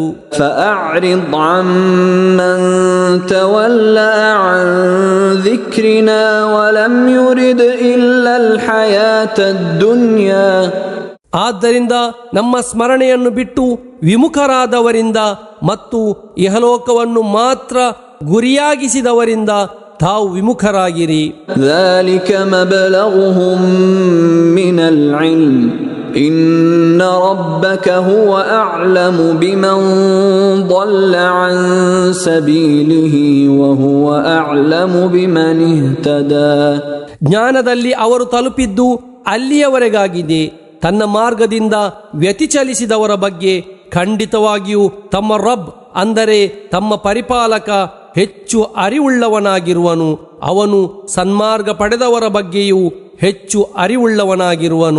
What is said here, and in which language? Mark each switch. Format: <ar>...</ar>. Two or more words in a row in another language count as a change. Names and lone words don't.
<ar>فأعرض عمن تولى عن ذكرنا ولم يرد إلا الحياة الدنيا.</ar> <kn>ಆದ್ದರಿಂದ ನಮ್ಮ ಸ್ಮರಣೆಯನ್ನು ಬಿಟ್ಟು ವಿಮುಖರಾದವರಿಂದ ಮತ್ತು ಇಹಲೋಕವನ್ನು ಮಾತ್ರ ಗುರಿಯಾಗಿಸಿದವರಿಂದ ತಾವು ವಿಮುಖರಾಗಿರಿ.</kn> <ar>ذلك مبلغهم من العلم إن ربك هو أعلم بمن ضل عن سبيله وهو أعلم بمن اهتدى.</ar> <kn>ಜ್ಞಾನದಲ್ಲಿ ಅವರು ತಲುಪಿದ್ದು ಅಲ್ಲಿಯವರೆಗಾಗಿದೆ. ತನ್ನ ಮಾರ್ಗದಿಂದ ವ್ಯತಿಚಲಿಸಿದವರ ಬಗ್ಗೆ ಖಂಡಿತವಾಗಿಯೂ ತಮ್ಮ ರಬ್ ಅಂದರೆ ತಮ್ಮ ಪರಿಪಾಲಕ ಹೆಚ್ಚು ಅರಿವುಳ್ಳವನಾಗಿರುವನು. ಅವನು ಸನ್ಮಾರ್ಗ ಪಡೆದವರ ಬಗ್ಗೆಯೂ ಹೆಚ್ಚು ಅರಿವುಳ್ಳವನಾಗಿರುವನು.</kn>